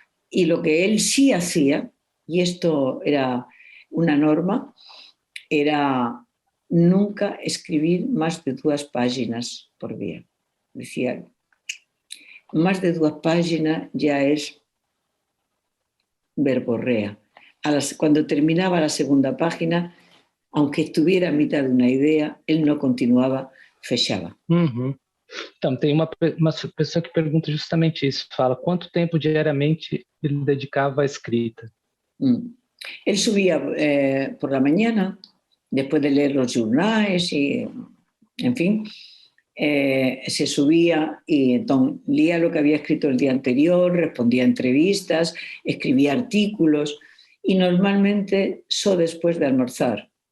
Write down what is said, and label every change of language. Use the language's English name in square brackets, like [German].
[Spanish] Y lo que él sí hacía, y esto era una norma, era nunca escribir más de 2 páginas por día. Decía, más de 2 páginas ya es verborrea. Cuando terminaba la segunda página, aunque estuviera a mitad de una idea, él no [Portuguese] continuava, fechava. Então, tem uma pessoa que pergunta justamente isso, fala, quanto tempo diariamente ele dedicava à escrita? [Spanish] Él subía por la mañana, después de leer los jornales y, en fin, se subía y entonces leía lo que había escrito el día anterior, respondía a entrevistas, escribía artículos y normalmente solo después de almorzar,